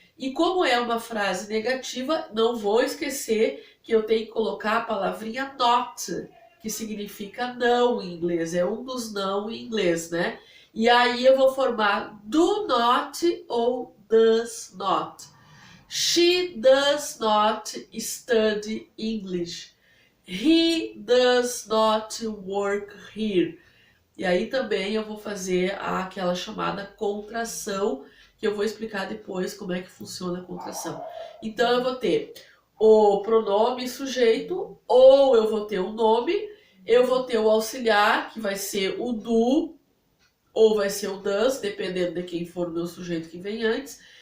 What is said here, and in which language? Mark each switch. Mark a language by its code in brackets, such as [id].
[pt] E como é uma frase negativa, não vou esquecer que eu tenho que colocar a palavrinha not, que significa não em inglês, é um dos não em inglês, né? E aí eu vou formar do not ou does not. [en] She does not study English. He does not work here. [pt] E aí também eu vou fazer aquela chamada contração, que eu vou explicar depois como é que funciona a contração. Então eu vou ter o pronome sujeito, ou eu vou ter o nome, eu vou ter o auxiliar, que vai ser o do, ou vai ser o does, dependendo de quem for o meu sujeito que vem antes.